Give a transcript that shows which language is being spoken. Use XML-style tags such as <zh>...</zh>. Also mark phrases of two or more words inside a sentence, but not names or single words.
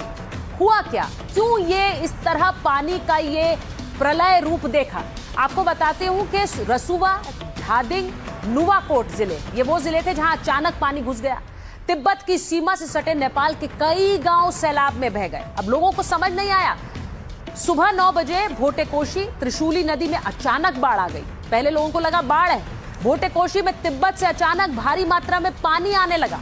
<hi>हुआ क्या, क्यों ये इस तरह पानी का ये प्रलय रूप देखा, आपको बताते हूं कि रसुवा, धादिंग, नुवाकोट जिले, ये वो जिले थे जहां अचानक पानी घुस गया। तिब्बत की सीमा से सटे नेपाल के कई गांव सैलाब में बह गए। अब लोगों को समझ नहीं आया। सुबह 9 बजे भोटेकोशी त्रिशूली नदी में अचानक बाढ़ आ गई। पहले लोगों को लगा बाढ़ है। भोटेकोशी में तिब्बत से अचानक भारी मात्रा में पानी आने लगा।</hi>